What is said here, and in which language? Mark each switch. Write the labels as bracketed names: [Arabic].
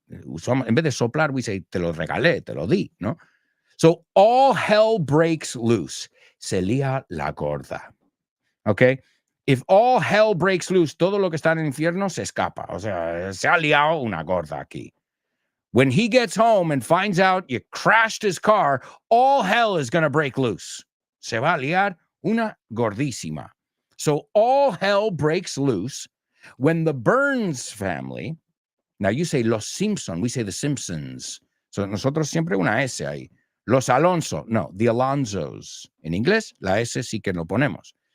[Spanish] En vez de soplar, [English] we say [Spanish] te lo regalé, te lo di, ¿no? [English] So all hell breaks loose. [Spanish] Se lía la gorda. [English] Okay? If all hell breaks loose, [Spanish] todo lo que está en el infierno se escapa. O sea, se ha liado una gorda aquí. [English] When he gets home and finds out you crashed his car, all hell is going to break loose. [Spanish] Se va a liar una gordísima. [English] So all hell breaks loose when the Burns family, now you say Los Simpson, we say the Simpsons. [Spanish] So nosotros siempre una S ahí. Los Alonso, no, [English] the Alonsos. [Spanish] En inglés, la S sí que lo ponemos.